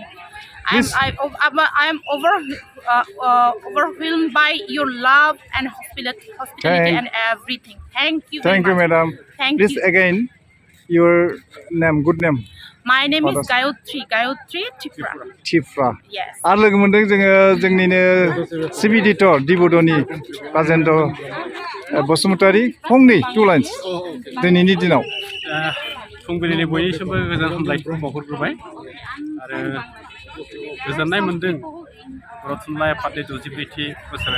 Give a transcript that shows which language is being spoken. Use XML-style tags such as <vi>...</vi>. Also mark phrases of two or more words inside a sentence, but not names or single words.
<en>I'm overwhelmed by your love and hospitality and everything. Thank you very much. Thank you, madam. Please again, your name, good name. My name is Gayatri Tripura. Yes.</en> <brx>आरो लोगो मोनदों जोङो जोंनिनो</brx> <en>chief editor</en> <brx>डिबड'नि राजेन्द्र बसुमतारी फंनै 2 lines दिनैनि दिनाव फुंबिलिनि बयनिसिमबो गोजोन हामलायनायखौ बावहरग्रोबाय आरो गोजोननाय मोन्दों बर' थुनलाइ आफादनि 62थि बोसोरारि</brx>